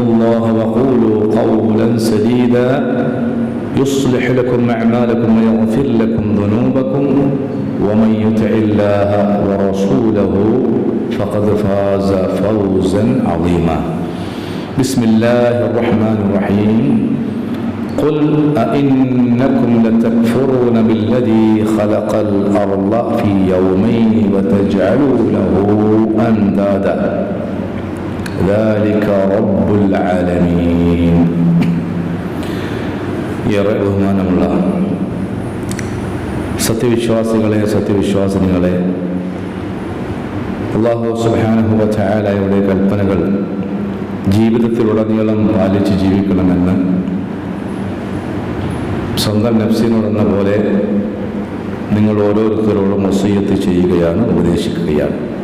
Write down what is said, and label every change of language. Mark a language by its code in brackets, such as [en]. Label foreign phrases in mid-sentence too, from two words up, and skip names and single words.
[ar] الله وقولوا قولا سديدا يصلح لكم أعمالكم ويغفر لكم ذنوبكم ومن يطع الله ورسوله فقد فاز فوزا عظيما بسم الله الرحمن الرحيم قل أئنكم لتكفرون بالذي خلق الأرض في يومين وتجعلون له أندادا ذلك رب العالمين [ml] ബഹുമാനമുള്ള സത്യവിശ്വാസികളെ സത്യവിശ്വാസിനികളെ അല്ലാഹു [ar] سبحانه وتعالى [ml] കൽപ്പനകൾ ജീവിതത്തിലുടനീളം പാലിച്ച് ജീവിക്കണമെന്ന് സ്വന്തം നഫ്സിനോടെന്ന പോലെ നിങ്ങൾ ഓരോരുത്തരോടും വസിയ്യത്ത് ചെയ്യുകയാണ്, ഉപദേശിക്കുകയാണ്.